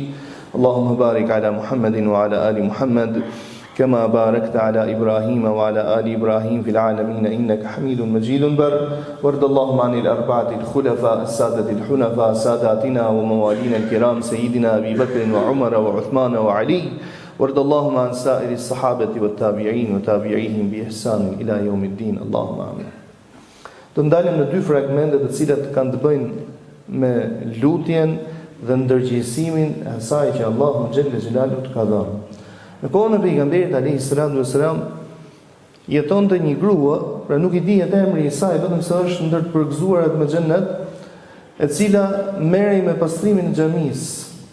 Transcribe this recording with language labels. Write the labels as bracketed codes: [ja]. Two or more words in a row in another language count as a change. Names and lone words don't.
[ar] اللهم بارك على محمد وعلى آل محمد كما باركت على إبراهيم وعلى آل إبراهيم في العالمين إنك حميد مجيد بر. وارض اللهم عن الأربعة الخلفاء السادة الحنفاء ساداتنا وموالينا الكرام سيدنا أبي بكر وعمر وعثمان وعلي. وارض اللهم عن سائر الصحابة والتابعين وتابعيهم بإحسان إلى يوم الدين. اللهم آمين. [sq] Të ndalim në dy fragmente të cilat kanë të bëjnë me lutjen dhe ndërgjegjësimin e asaj që Allahu [ar] جل جلاله [sq] ka dhënë. Në kohën e pejgamberit [ar] عليه السلام [sq] jetonte një grua, pra nuk i dihet emri i saj, vetëm se është ndër të përgëzuarat me xhennet, e cila merrej me pastrimin e xhamisë.